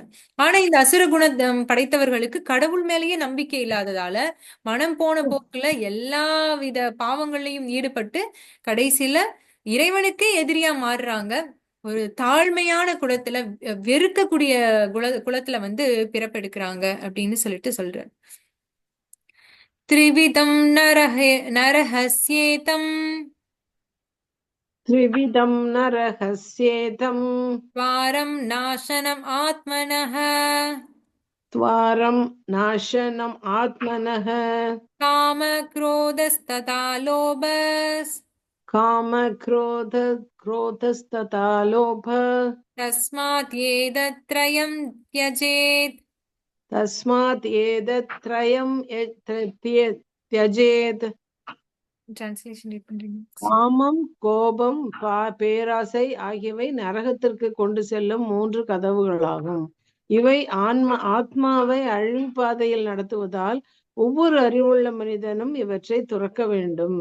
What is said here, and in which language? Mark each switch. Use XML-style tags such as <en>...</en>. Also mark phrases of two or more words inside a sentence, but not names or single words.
<ta>ஆனா இந்த அசுர குணம் படைத்தவர்களுக்கு கடவுள் மேலேயே நம்பிக்கை இல்லாததால மனம் போன போக்குல எல்லா வித பாவங்கள்லயும் ஈடுபட்டு கடைசியில இறைவனுக்கே எதிரியா மாறுறாங்க. ஒரு தாழ்மையான குலத்துல, வெறுக்கக்கூடிய குலத்துல வந்து பிறப்பெடுக்கிறாங்க அப்படின்னு சொல்லிட்டு சொல்றார்.</ta> <sa>त्रिविधं नरकस्येदं त्रिविधं नरहस्येदं द्वारं नाशनम् आत्मनः द्वारं नाशनम् आत्मनः काम क्रोधस्तथा लोभस् क्रोधस्तथा लोभ तस्मात् एतत्त्रयं त्यजेत्. तस्मात् एतत्त्रयं त्यजेत्.</sa> <en>Translation read</en> <ta>பண்றீங்க? காமம், கோபம், பேராசை ஆகியவை நரகத்திற்கு கொண்டு செல்லும் 3 கதவுகளாகும். இவை ஆத்மாவை அழிவுப்பாதையில் நடத்துவதால் ஒவ்வொரு அறிவுள்ள மனிதனும் இவற்றை துறக்க வேண்டும்.</ta>